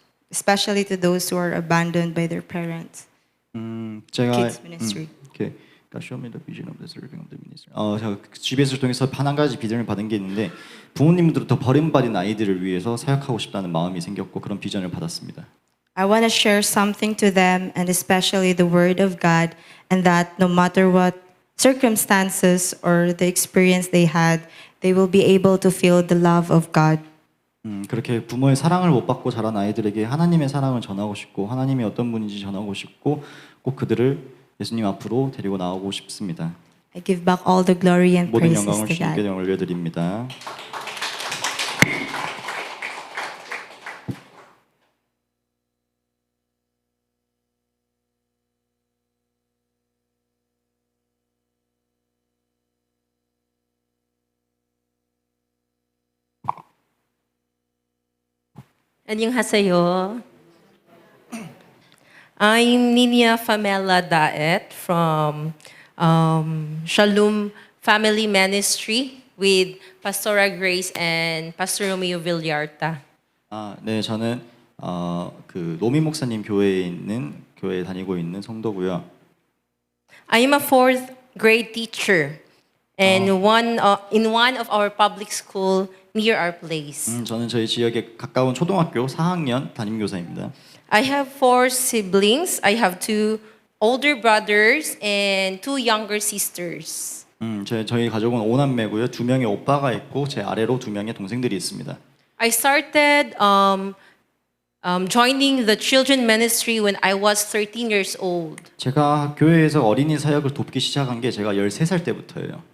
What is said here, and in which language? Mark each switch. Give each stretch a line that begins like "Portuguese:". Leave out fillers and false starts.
English: especially to those who are abandoned by their parents.
Korean: 제가
English: Kids ministry.
Korean: 이렇게
English: Show me the vision of the serving of the ministry.
Korean: 제가 GBS를 통해서 한 가지 비전을 받은 게 있는데 부모님들부터 버림받은 아이들을 위해서 사역하고 싶다는 마음이 생겼고 그런 비전을 받았습니다.
English: I want to share something to them, and especially the Word of God, and that no matter what circumstances or the experience they had, they will be able to feel the love of God.
Korean: 그렇게 부모의 사랑을 못 받고 자란 아이들에게 하나님의 사랑을 전하고 싶고 하나님이 어떤 분인지 전하고 싶고 꼭 그들을 예수님 앞으로 데리고 나오고 싶습니다.
English: I give back all the glory and
Korean: 모든
English: praises
Korean: 영광을
English: to
Korean: 주님께
English: God.
Korean: 올려드립니다. 안녕하세요.
English: I'm Nina Famela Daet from Shalom Family Ministry with Pastora Grace and Pastor Romeo Villarta.
Korean: 네, 저는 그 노미 목사님 교회에 다니고 있는 성도고요.
English: I am a fourth grade teacher and in one of our public school near our place.
Korean: 저는 저희 지역에 가까운 초등학교 4학년 담임교사입니다.
English: I have four siblings. I have two older brothers and two younger sisters.
Korean: 저희 가족은 5남매고요. 2명의 오빠가 있고 제 아래로 2명의 동생들이 있습니다.
English: I started joining the children ministry when I was 13 years old.
Korean: 제가 교회에서 어린이 사역을 돕기 시작한 게 제가 13살 때부터예요.